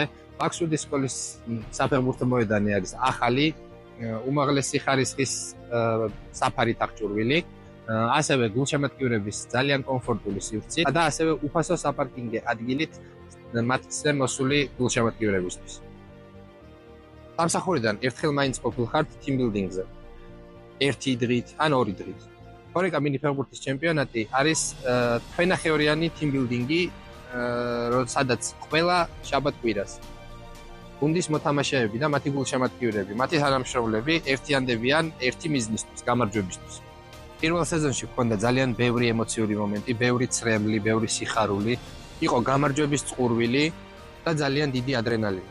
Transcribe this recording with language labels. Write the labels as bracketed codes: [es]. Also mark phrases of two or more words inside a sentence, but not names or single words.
[ka] ბაქსუდის სკოლის საფეხბურთო მოედანი არის ახალი, უმაღლესი ხარისხის საფარით აღჭურვილი, ასევე გულშემატკივრების ძალიან კომფორტული სივრცით და ასევე უფასო საპარკინგო ადგილით მათზე მოსული გულშემატკივრებისთვის. სამსახურიდან ერთხელ მაინც ყოფილხართ team-building-ზე. ერთი დღით ან ორი დღით. ჰორეკა მინი ფეხბურთის ჩემპიონატი არის თვენახევრიანი team-building-ი, სადაც ყველა შაბათ-კვირას გუნდის მოთამაშეები და მათი გულშემატკივრები, მათი თანამშრომლები ერთიანდებიან ერთი მიზნისთვის, გამარჯვებისთვის. პირველ სეზონში ჰქონდა ძალიან ბევრი ემოციური მომენტი, ბევრი ცრემლი, ბევრი სიხარული, იყო გამარჯვების წყურვილი და ძალიან დიდი ადრენალინი.